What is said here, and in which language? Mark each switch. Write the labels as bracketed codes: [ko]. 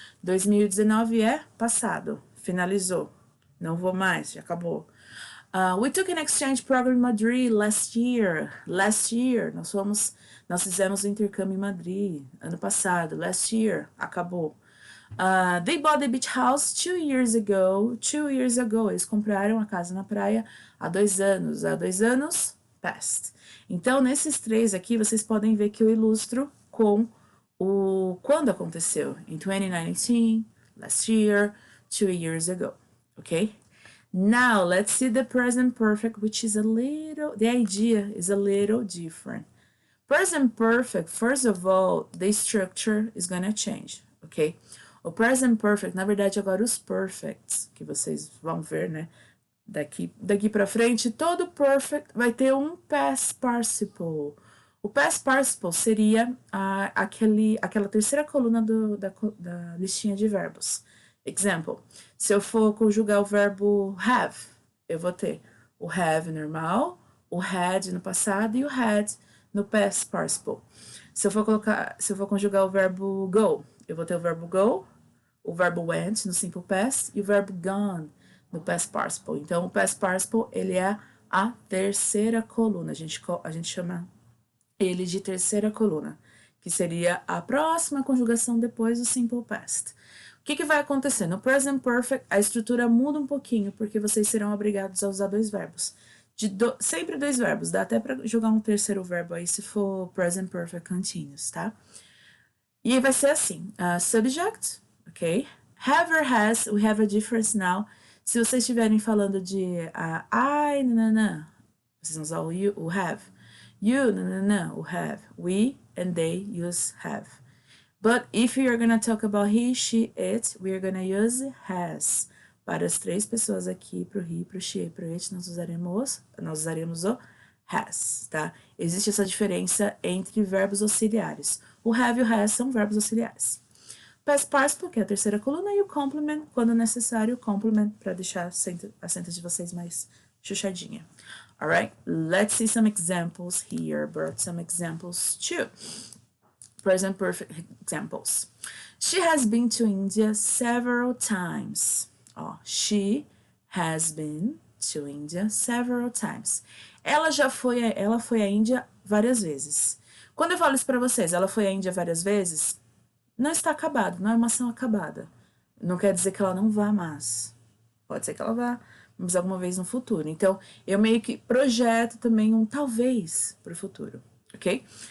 [pt] 2019 é passado, finalizou. Não vou mais, já acabou. [en] We took an exchange program in Madrid last year. Last year. [pt] Nós fizemos um intercâmbio em Madrid. Ano passado. [en] Last year. [pt] Acabou. [en] They bought the beach house 2 years ago. 2 years ago. [pt] Eles compraram a casa na praia há 2 anos. Há 2 anos, past. Então, nesses três aqui, vocês podem ver que eu ilustro com o quando aconteceu. [en] In 2019, last year, 2 years ago. Ok? Now, let's see the present perfect, which is the idea is a little different. Present perfect, first of all, the structure is gonna change, ok? [pt] O present perfect, na verdade, agora os perfects, que vocês vão ver, né? Daqui pra frente, todo perfect vai ter um past participle. O past participle seria aquela terceira coluna da listinha de verbos. Example, se eu for conjugar o verbo have, eu vou ter o have normal, o had no passado e o had no past participle. Se eu for conjugar o verbo go, eu vou ter o verbo go, o verbo went no simple past e o verbo gone no past participle. Então, o past participle, ele é a terceira coluna. A gente chama ele de terceira coluna, que seria a próxima conjugação depois do simple past. O que vai acontecer? No present perfect, a estrutura muda um pouquinho, porque vocês serão obrigados a usar dois verbos. Sempre dois verbos, dá até para jogar um terceiro verbo aí se for present perfect continuous, tá? E aí vai ser assim, subject, ok? [en] Have or has, we have a difference now. [pt] Se vocês estiverem falando de I, nananã, vocês vão usar o have. [en] You, [pt] nananã, o have. [en] We and they use have. But if we are going to talk about he, she, it, we are going to use has. [pt] Para as três pessoas aqui, para o he, para o she e para o it, nós usaremos o has, tá? Existe essa diferença entre verbos auxiliares. O have e o has são verbos auxiliares. Past participle, que é a terceira coluna, e o complement, quando necessário, o complement, para deixar a sentence de vocês mais chuchadinha. [en] Alright, let's see some examples here. Brought some examples too. Present perfect examples. She has been to India several times. She has been to India several times. [pt] Ela foi à Índia várias vezes. Quando eu falo isso para vocês, ela foi à Índia várias vezes, não está acabado, não é uma ação acabada. Não quer dizer que ela não vá mais. Pode ser que ela vá, mas alguma vez no futuro. Então, eu meio que projeto também um talvez para o futuro, ok?